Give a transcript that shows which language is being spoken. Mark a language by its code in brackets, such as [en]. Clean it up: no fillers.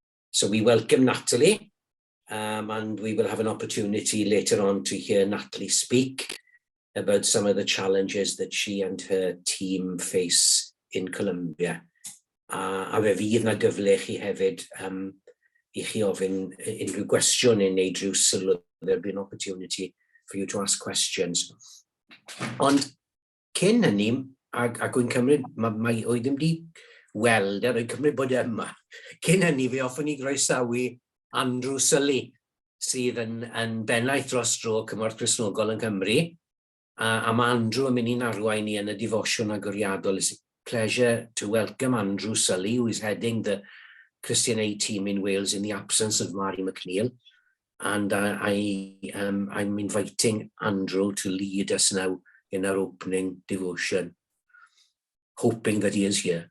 [en] So we welcome Nathalie, and we will have an opportunity later on to hear Nathalie speak about some of the challenges that she and her team face in Colombia. [cy] A fe fydd na gyfle chi hefyd I chi ofyn unrhyw gwestiwn neu wneud rhyw sylw. [en] There'll be an opportunity for you to ask questions. [cy] Ond cyn hynny, ac wy'n cymryd, mae oedd ddim di weld, rwy'n cymryd bod yma. Cyn hynny, fe hoffwn I groesawu Andrew Sully, sydd yn bennaeth dros dro Cymorth Cristnogol yn Cymru. A mae Andrew yn mynd i'n arwain ni yn y defosiwn agoriadol. [en] It's a pleasure to welcome Andrew Sully, who is heading the Christian Aid team in Wales in the absence of Mary McNeil. And I'm inviting Andrew to lead us now in our opening devotion, hoping that he is here.